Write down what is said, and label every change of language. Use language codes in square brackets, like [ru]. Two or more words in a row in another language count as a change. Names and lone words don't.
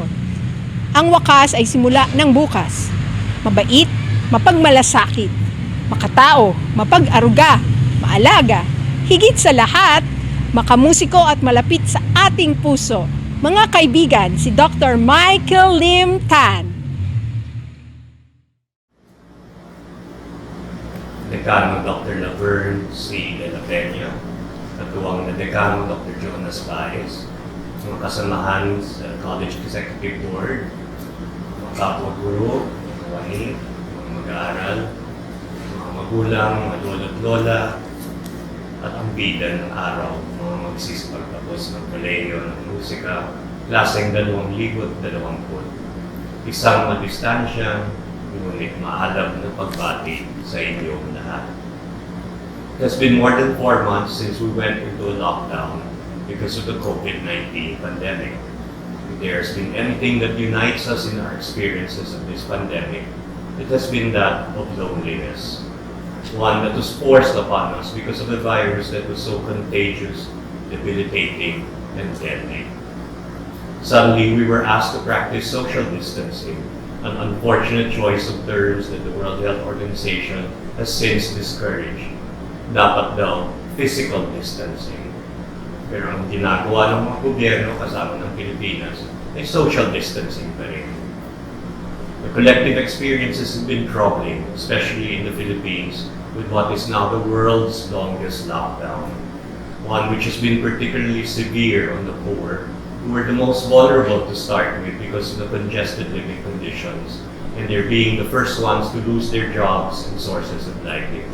[tl] Ang wakas ay simula ng bukas. Mabait, mapagmalasakit, makatao, mapag-aruga, maalaga, higit sa lahat, makamusiko at malapit sa ating puso. Mga kaibigan, si Dr. Michael Lim Tan. Dekano Dr. Laverne C. de la Peña, katuwang na Dekano Dr. Jonas Baez, mga kasamahan sa College Executive Board, mga kapwa-guro, mga wahid, mga mag-aaral, mga magulang, mga lolo't lola, at ang bida ng araw, mga magsisipagtapos ng kolehiyo ng musika, klaseng 2020. Isang madistansya, ngunit maalam na pagbati sa inyong lahat. [en] It has been more than 4 months since we went into a lockdown because of the COVID-19 pandemic. If there's been anything that unites us in our experiences of this pandemic, it has been that of loneliness. One that was forced upon us because of a virus that was so contagious, debilitating, and deadly. Suddenly, we were asked to practice social distancing, an unfortunate choice of terms that the World Health Organization has since discouraged. [tl] Dapat daw, [en] physical distancing. [tl] Pero ang ginagawa ng mga gobyerno kasama ng Pilipinas ay [en] social distancing [tl] pa rin. [en] The collective experiences have been troubling, especially in the Philippines, with what is now the world's longest lockdown. One which has been particularly severe on the poor, who were the most vulnerable to start with because of the congested living conditions, and they're being the first ones to lose their jobs and sources of livelihood.